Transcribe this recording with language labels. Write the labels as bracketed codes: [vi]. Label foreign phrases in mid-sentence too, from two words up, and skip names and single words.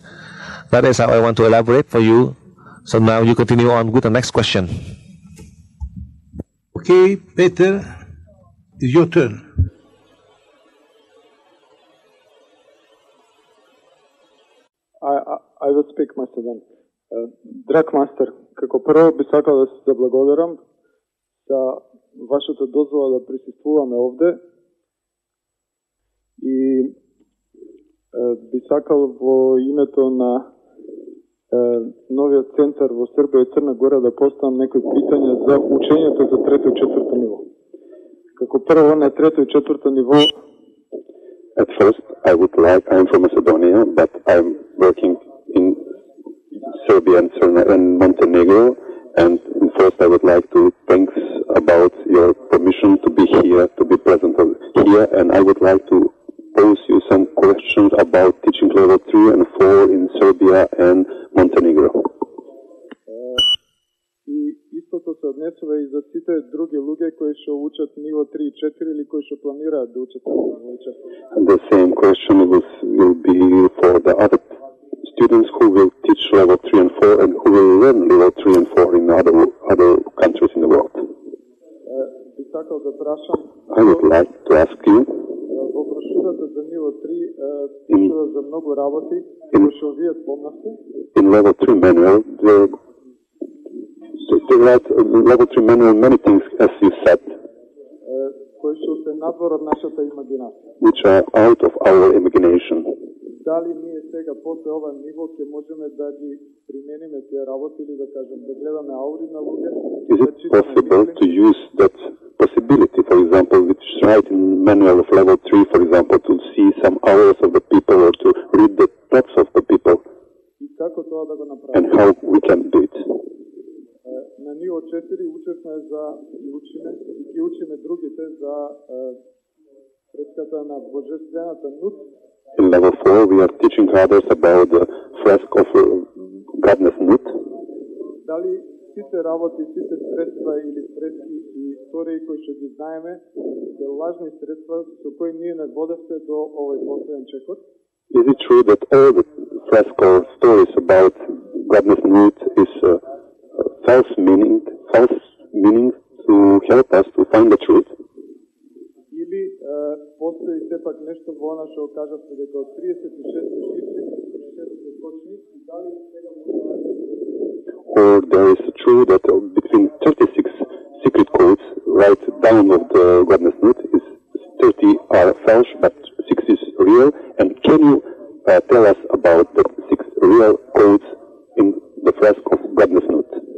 [en] That is how I want to elaborate for you. So now you continue on with the next question. Okay, Peter, it's your turn. I will speak, Master Dan. [mk] Drag Master, како прво би сакал да се заблагодарам за вашата дозвола да присуствуваме овде и би сакал во името на новиот центар во Србија и Црна Гора да поставам некои питања за учењето за трето и четврто ниво. Како прво на трето и четврто ниво. [en] At first, I would like, I'm from Macedonia, but I'm working in Serbia and Montenegro, and first I would like to thanks about your permission to be here, to be present here, and I would like to pose you some questions about teaching level 3 and 4 in Serbia and Montenegro. [mk] И истото се однесува и за сите други луѓе кои што учат ниво 3 и 4 или кои што планираат да учат ниво 4. [en] The same question will be for the other students who will teach level 3 and 4 and who will learn level 3 and 4 in other countries in the world. I would like to ask you, [mk] во брошурата за ниво 3 пишува за многу работи кои што вие спомнавте. [en] In level 3 manual, there are level 3 manual many things, as you said, [mk] кои што се надвор од нашата имагинација. [en] which are out of our imagination. [mk] Дали ние сега после ова ниво ќе можеме да ги примениме тие работи или да кажем да гледаме аури на луѓе? [en] Is it possible to use that possibility, for example, which is right in manual of level 3, for example, to see some hours of the people or to read the thoughts of the people? [mk] И како тоа да го направиме? [en] And how we can do it? [mk] На ниво 4 учевме за учиме и ги учиме другите за фреската на божествената нут. [en] In level 4, we are teaching others about the fresco of Godness Nut. [mk] Дали сите работи, сите средства или фрески и истории кои што ги знаеме се лажни средства со кои ние не водевте до овој последен чекор? [en] Is it true that all the fresco stories about Godness Nut is false meaning to help us to find the truth? [mk] Или постои сепак нешто во она што кажавте дека од 36 шифри, 36 точни, и дали сега [en] Or there is true that between 36 secret codes right down of the Godness Nut is 30 are false, but 6 is real. And can you tell us about the 6 real codes in the fresco of Godness Nut?